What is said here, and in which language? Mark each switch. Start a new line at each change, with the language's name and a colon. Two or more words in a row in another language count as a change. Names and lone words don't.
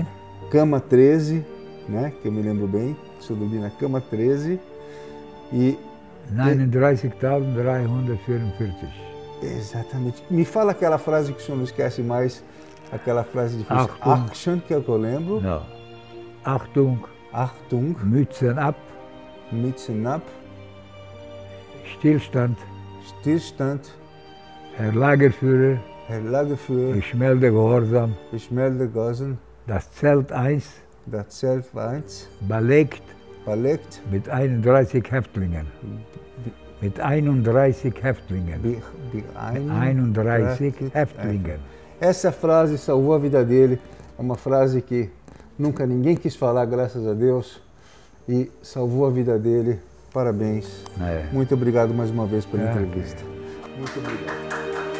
Portuguese: Cama 13, né, que eu me lembro bem, se eu dormi na cama 13. E 39.344. Exatamente. Me fala aquela frase que o senhor não esquece mais, aquela frase difícil. Achtung, que é o que eu lembro. Não.
German: Achtung. Mützen ab. Stillstand. Herr Lagerführer. Ich melde Gehorsam. Das Zelt 1. Belegt. Mit 31 Häftlingen. Mit 31 Häftlingen. 31 Häftlingen.
Portuguese: Essa frase salvou a vida dele. É uma frase que nunca ninguém quis falar, graças a Deus. E salvou a vida dele. Parabéns. Muito obrigado mais uma vez pela entrevista. Muito obrigado.